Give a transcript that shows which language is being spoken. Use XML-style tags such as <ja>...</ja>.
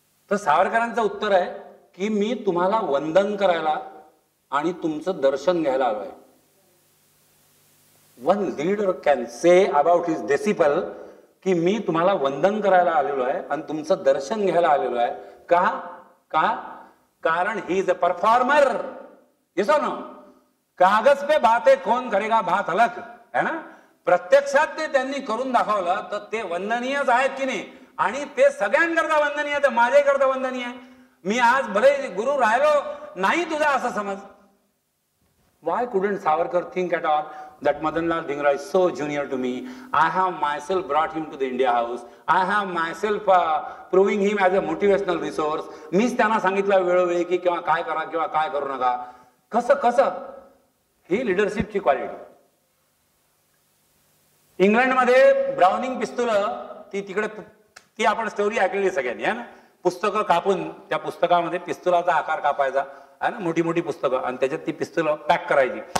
<mr>तर सावरकरांचं उत्तर आहे की मी तुम्हाला वंदन करायला आणि तुमचं दर्शन घ्यायला आलोय.</mr> <en>one leader can say about his disciple</en> <mr>की मी तुम्हाला वंदन करायला आलेलो आहे आणि तुमचं दर्शन घ्यायला आलेलो आहे. का? कारण</mr> <en>He is a performer.</en> <hi>Yes और नो? कागज पे बातें कौन करेगा बात अलग है ना.</hi> <mr>प्रत्यक्षात ते त्यांनी करून दाखवलं तर ते वंदनीयच आहेत की नाही. आणि ते सगळ्यांकरता वंदनीय आहे, माझ्याकरता वंदनीय आहे. मी आज भले गुरु राहिलो नाही तुझा असं समज.</mr> <en>Why couldn't Savarkar think at all that Madanlal Dhingra is so junior to me? I have myself brought him to the India House. I have myself proving him as a motivational resource.</en> <mr>मीच त्यांना सांगितलं वेळोवेळी की किंवा काय करा किंवा काय करू नका. कसं कसं ही लिडरशिपची क्वालिटी. इंग्लंडमध्ये ब्राउनिंग पिस्तूल ती तिकडे ती आपण स्टोरी ऐकलेली सगळ्यांनी आहे ना. पुस्तकं कापून त्या पुस्तकामध्ये पिस्तुलाचा आकार कापायचा आहे ना, मोठी मोठी पुस्तकं, आणि त्याच्यात ती पिस्तूल पॅक करायची.</mr>